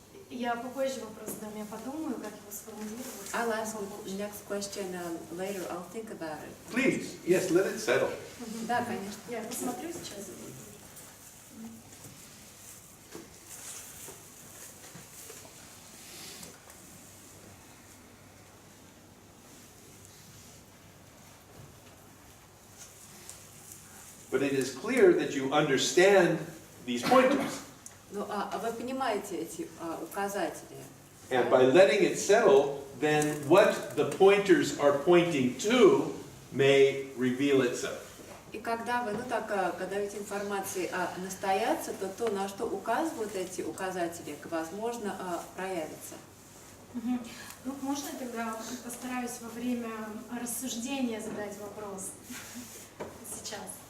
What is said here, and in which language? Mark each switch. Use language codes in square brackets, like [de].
[ru] Я попозже вопрос задам, я подумаю, как его сформулировать. [en] I'll ask the next question later. I'll think about it. Please, yes, let it settle. [ru] Да, конечно. Я посмотрю сейчас. [en] But it is clear that you understand these pointers. [ru] Ну, вы понимаете эти указатели. [en] And by letting it settle, then what the pointers are pointing to may reveal itself. [ru] И когда вы, когда эти информации настоятся, то то, на что указывают эти указатели, возможно, проявится. Ну, можно я тогда постараюсь во время рассуждения задать вопрос сейчас?